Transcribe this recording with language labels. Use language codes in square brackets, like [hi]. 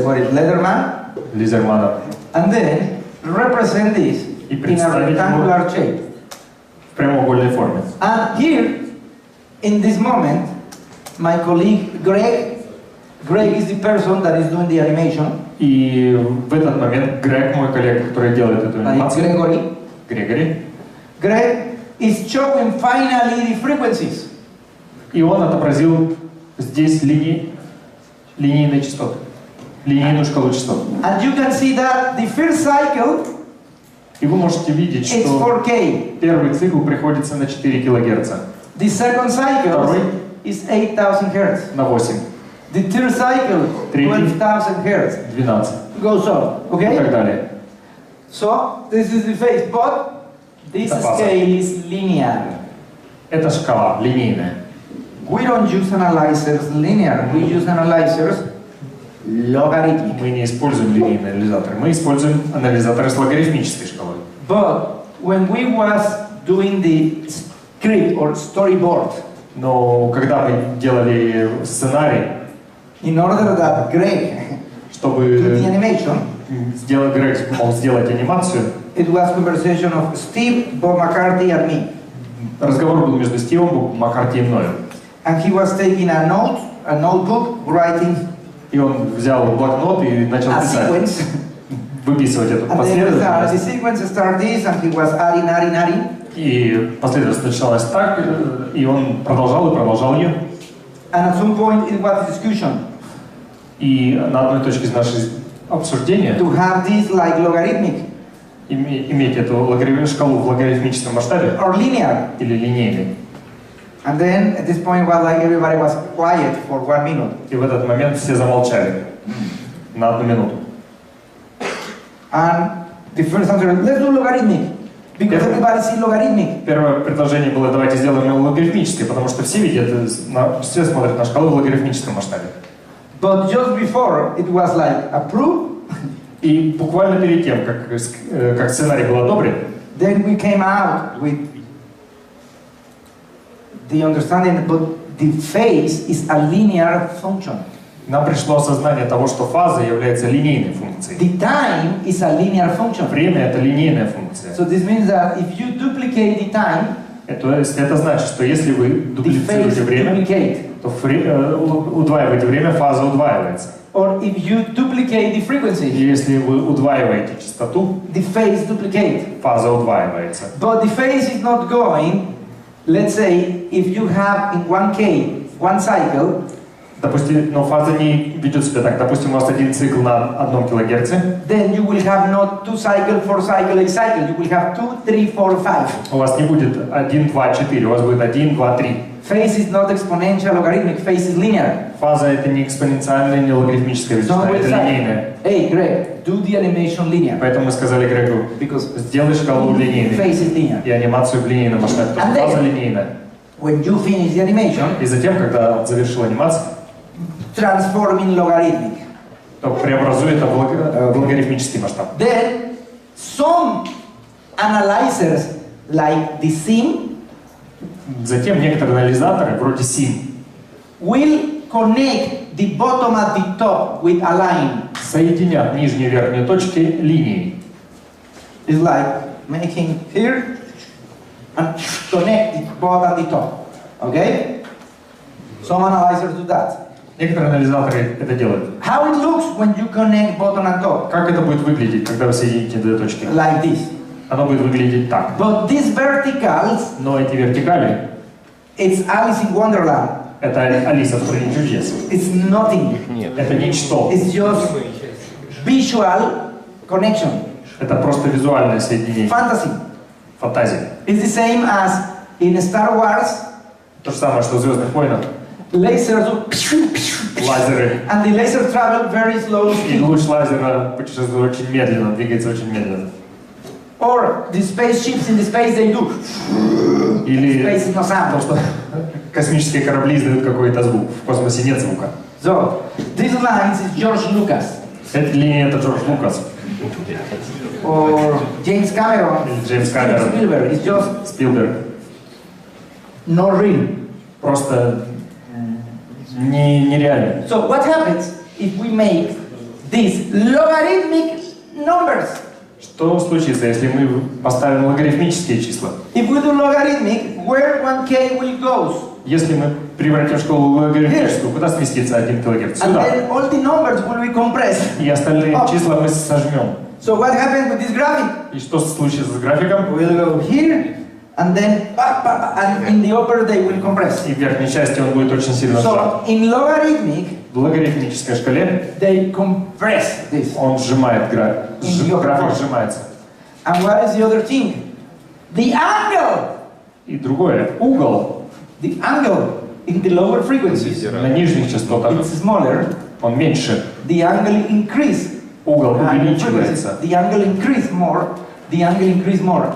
[en] for Leatherman, [ru] Лизермана [en] and then represent this [ru] и [en] in a [ru] представить его [en] rectangular shape. [ru] в прямоугольной форме. [en] And here, in this moment, my colleague Greg is the person that is doing the animation. [ru] И в этот момент Грег, мой коллега, который делает эту анимацию, [en] Greg is showing finally the frequencies. [ru] И он отобразил здесь линейные частоты, линейную шкалу частот. [en] And you can see that the first cycle [ru] И вы можете видеть, [en] is [ru] что [en] 4K. [ru] первый цикл приходится на 4 кГц, [en] The second cycle is 8000 Hz. [ru] на 8, [en] The third cycle, 12,000 Hz. [ru] 12 [en] Goes on, [ru] и [en] okay? [ru] так далее. [en] So, this is the phase, but this [ru] Это фаза. [en] scale is linear. [ru] Это шкала линейная. [en] We don't use analyzers linear, we use analyzers logarithmic. [ru] Мы не используем линейные анализаторы, мы используем анализаторы с логарифмической шкалой. [en] But when we was doing the script or storyboard, [ru] Но когда мы делали сценарий, [en] in order that Greg [ru] чтобы [en] do the animation, [ru] Грег мог сделать анимацию, [en] it was conversation of Steve, Bob McCarthy and me. [ru] разговор был между Стивом, Маккарти и мною. [en] And he was taking a notebook, writing [ru] И он взял блокнот и начал [en] a [ru] писать, [en] sequence. [ru] выписывать эту [en] And then the [ru] последовательность. [en] sequence started this, and he was adding. [ru] И последовательность началась так, и он продолжал ее. [en] And at some point it was discussion [ru] И на одной точке из нашего обсуждения [en] to have this like logarithmic [ru] иметь эту шкалу в логарифмическом масштабе [en] or linear. [ru] или линейной. [en] And then at this point was like everybody was quiet for 1 minute. [ru] И в этот момент все замолчали на 1 минуту. [en] And the first answer, let's do logarithmic. Because everybody sees logarithmic. [ru] Первое предложение было, давайте сделаем его логарифмической, потому что все видят, все смотрят на шкалу в логарифмическом масштабе. [en] But just before it was like approved. [ru] И буквально перед тем, как сценарий был одобрен, [en] then we came out with the understanding that the phase is a linear function. [ru] Нам пришло осознание того, что фаза является линейной функцией. [en] The time is a linear function. [ru] Время — это линейная функция. [en] So this means that if you duplicate the time, [ru] это значит, что если вы дуплицируете время, то удваиваете время, фаза удваивается. [en] Or if you duplicate the frequency, [ru] если вы удваиваете частоту, [en] the phase duplicate. [ru] Фаза удваивается. [en] But the phase is not going. Let's say if you have in 1K one cycle. [ru] Допустим, но фаза не ведет себя так. Допустим, у вас один цикл на 1 килогерце. [en] Then you will have not 2 cycle, 4 cycle, 8 cycle. You will have 2, 3, 4, 5. [ru] У вас не будет 1, 2, 4. У вас будет 1, 2, 3. [en] Phase is not exponential logarithmic. Phase is linear. [ru] Фаза — это не экспоненциальная, не логарифмическая величина, это линейная. [en] Hey, Greg, do the animation linear. [ru] Поэтому мы сказали Грегу, сделай шкалу линейной. [en] Phase is linear. [ru] И анимацию в линейном масштабе. Фаза линейная. [en] When you finish the animation, [ru] и затем, когда он завершил анимацию, [en] transform in logarithmic. [ru] То преобразует это в логарифмический масштаб. [en] Then some analyzers like the SIM. [ru] Затем некоторые анализаторы, вроде SIM, [en] will connect the bottom at the top with a line. [ru] Соединят нижние и верхние точки линией. [en] It's like making here and connect the bottom and the top. Okay? Some analyzers do that. [ru] Некоторые анализаторы это делают. [en] How it looks when you connect bottom and top? [ru] Как это будет выглядеть, когда вы соедините две точки? [en] Like this. [ru] Оно будет выглядеть так. [en] But these verticals, [ru] но эти вертикали, [en] it's Alice in Wonderland. [ru] Это Алиса в стране чудес. [en] It's nothing. [ru] Это ничто. [en] It's just visual connection. [ru] Это просто визуальное соединение. [en] Fantasy. [ru] Фантазия. [en] It's the same as in Star Wars. [ru] То же самое, что в «Звездных войнах». [en] Lasers. [ru] Лазеры. [en] And the laser travel very slowly. [ru] И луч лазера путешествует очень медленно, двигается очень медленно. [en] Or the spaceships in the space they do. [ru] Или [en] space is no sound. [ru] То, что космические корабли издают какой-то звук. В космосе нет звука. [en] So, these lines is George Lucas. [ru] Эта линия это Джордж Лукас. [en] Or James Cameron. [ru] Или Джеймс Камерон. [en] Spielberg. It's just [ru] Спилберг. [en] Not real. [ru] Просто нереально. [en] So what happens if we make these logarithmic numbers? [ru] Что случится, если мы поставим логарифмические числа? [en] If we do logarithmic, where 1K will go? [ru] Если мы превратим шкалу в логарифмическую, куда сместится 1 килогерц? [en] And [ru] Сюда. [en] then all the numbers will be compressed. [ru] И остальные числа мы сожмем. [en] So what happens with this graphic? [ru] И что случится с графиком? [en] We'll go here, and then and in the upper they will compress. [ru] И в верхней части он будет очень сильно сжат. [en] So in logarithmic, [ru] в логарифмической шкале [en] they compress this. [ru] Он сжимает график сжимается. [en] And what is the other thing? The angle. [ru] И другое, угол. [en] The angle in the lower frequencies. [ru] На нижних частотах. [en] It's smaller. [ru] Он меньше. [en] The angle increase. [ru] Угол увеличивается. [en] The angle increase more. The angle increase more.